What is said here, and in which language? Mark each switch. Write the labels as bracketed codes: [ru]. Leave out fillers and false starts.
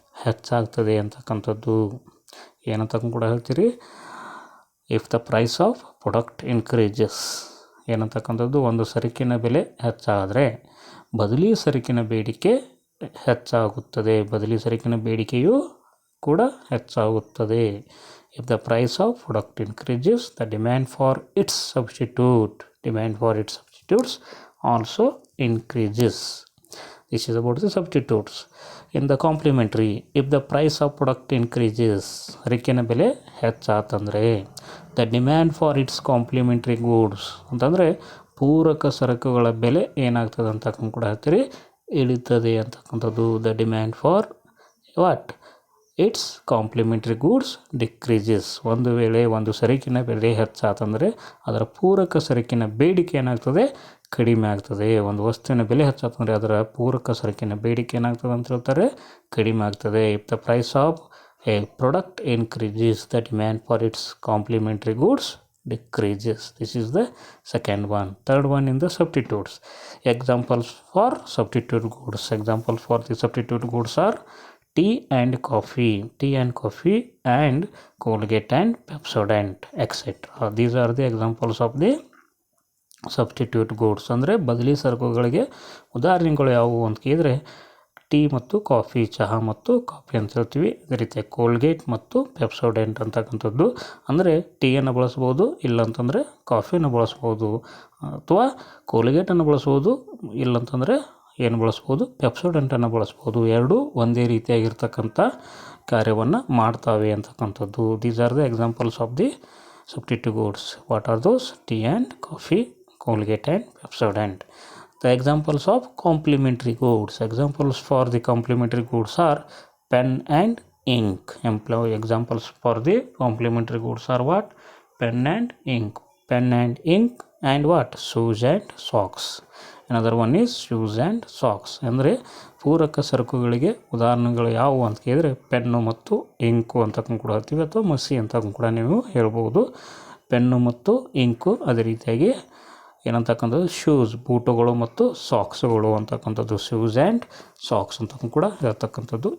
[kn] ಹೆಚ್ಚಾಗ್ತದೆ ಅಂತಕ್ಕಂಥದ್ದು. ಏನಂತ ಕೂಡ ಹೇಳ್ತೀರಿ? [en] If the price of product increases. [kn] ಏನಂತಕ್ಕಂಥದ್ದು? ಒಂದು ಸರಕಿನ ಬೆಲೆ ಹೆಚ್ಚಾದರೆ ಬದಲಿ ಸರಕಿನ ಬೇಡಿಕೆ ಹೆಚ್ಚಾಗುತ್ತದೆ. ಬದಲಿ ಸರಕಿನ ಬೇಡಿಕೆಯೂ ಕೂಡ ಹೆಚ್ಚಾಗುತ್ತದೆ. [en] If the price of product increases, the demand for its substitutes also increases. This is about the substitutes. In the complementary, if the price of product increases, [kn] ಸರಕಿನ ಬೆಲೆ ಹೆಚ್ಚಾತಂದರೆ [en] the demand for its complementary goods [kn] ಅಂತಂದರೆ ಪೂರಕ ಸರಕುಗಳ ಬೆಲೆ ಏನಾಗ್ತದೆ ಅಂತ ಕೂಡ ಹೇಳ್ತೀರಿ? ಇಳಿತದೆ ಅಂತಕ್ಕಂಥದ್ದು. [en] The demand for what? It's complementary goods decreases. [kn] ಒಂದು ವೇಳೆ ಒಂದು ಸರಕಿನ ಬೆಲೆ ಹೆಚ್ಚಾತಂದರೆ ಅದರ ಪೂರಕ ಸರಕಿನ ಬೇಡಿಕೆ ಏನಾಗ್ತದೆ, ಕಡಿಮೆ ಆಗ್ತದೆ. ಒಂದು ವಸ್ತುವಿನ ಬೆಲೆ ಹೆಚ್ಚಾತಂದರೆ ಅದರ ಪೂರಕ ಸರಕಿನ ಬೇಡಿಕೆ ಏನಾಗ್ತದೆ ಅಂತ ಹೇಳ್ತಾರೆ, ಕಡಿಮೆ ಆಗ್ತದೆ. [en] If the price of a product increases the demand for its complementary goods decreases. This is the second one. Third one in the substitutes. Examples for substitute goods. Examples for the substitute goods are tea and coffee, and Colgate and Pepsodent, etc. These are the examples of the substitute goods. [kn] ಅಂದರೆ ಬದಲಿ ಸರಕುಗಳಿಗೆ ಉದಾಹರಣೆಗಳು ಯಾವುವು ಅಂತ ಕೇಳಿದರೆ tea ಮತ್ತು coffee, ಚಹಾ ಮತ್ತು ಕಾಫಿ ಅಂತ ಹೇಳ್ತೀವಿ. ಅದೇ ರೀತಿ ಕೋಲ್ಗೇಟ್ ಮತ್ತು ಪೆಪ್ಸೋಡೆಂಟ್ ಅಂತಕ್ಕಂಥದ್ದು. ಅಂದರೆ ಟೀಯನ್ನು ಬಳಸ್ಬೋದು, ಇಲ್ಲಂತಂದರೆ ಕಾಫಿಯನ್ನು ಬಳಸ್ಬೋದು, ಅಥವಾ ಕೋಲ್ಗೇಟನ್ನು ಬಳಸ್ಬೋದು, ಇಲ್ಲಂತಂದರೆ ಏನು ಬಳಸ್ಬೋದು, ಪೆಪ್ಸೋಡೆಂಟನ್ನು ಬಳಸ್ಬೋದು. ಎರಡೂ ಒಂದೇ ರೀತಿಯಾಗಿರ್ತಕ್ಕಂಥ ಕಾರ್ಯವನ್ನು ಮಾಡ್ತಾವೆ ಅಂತಕ್ಕಂಥದ್ದು. [en] These are the examples of the substitute goods. What are those? Tea and coffee, Colgate and Pepsodent. The examples of complementary goods. Examples for the complementary goods are pen and ink. Examples for the complementary goods are what? Pen and ink. Pen and ink and what? Shoes and socks. Another one is shoes and socks. [kn] ಅಂದರೆ ಪೂರಕ ಸರಕುಗಳಿಗೆ ಉದಾಹರಣೆಗಳು ಯಾವುವು ಅಂತ ಕೇಳಿದರೆ pen ಮತ್ತು ink ಅಂತ ಕೂಡ ಹೇಳ್ತೀವಿ, ಅಥವಾ ಮಸಿ ಅಂತ ಕೂಡ ನೀವು ಹೇಳ್ಬೋದು. ಪೆನ್ನು ಮತ್ತು ಇಂಕು, ಅದೇ ರೀತಿಯಾಗಿ ಏನಂತಕ್ಕಂಥದ್ದು ಶೂಸ್, ಬೂಟುಗಳು ಮತ್ತು ಸಾಕ್ಸ್ಗಳು ಅಂತಕ್ಕಂಥದ್ದು, [en] shoes and socks [kn] ಅಂತ ಕೂಡ ಹೇಳ್ತಕ್ಕಂಥದ್ದು.